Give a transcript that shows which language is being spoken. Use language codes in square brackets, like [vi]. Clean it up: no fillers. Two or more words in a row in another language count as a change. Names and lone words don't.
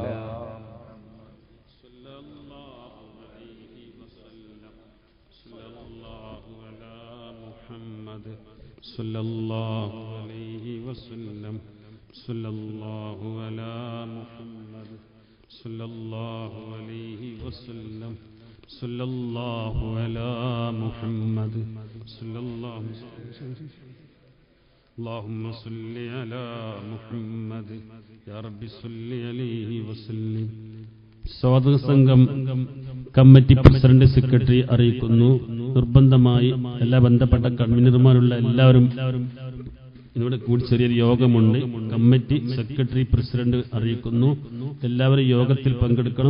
[ar] صلى الله عليه وسلم. صلى الله على محمد صلى الله عليه وسلم. صلى الله على محمد صلى الله اللهم صل على محمد يا رب صل عليه وسلم. [ml] സ്വാഗത സംഘം കമ്മിറ്റി പ്രസിഡന്റ് സെക്രട്ടറി അറിയിക്കുന്നു, നിർബന്ധമായി എല്ലാ ബന്ധപ്പെട്ട കൺവീനർമാരുള്ള എല്ലാവരും ഇവിടെ കൂടി ചെറിയൊരു യോഗമുണ്ട്. കമ്മിറ്റി സെക്രട്ടറി പ്രസിഡന്റ് അറിയിക്കുന്നു. എല്ലാവരും യോഗത്തിൽ പങ്കെടുക്കണം.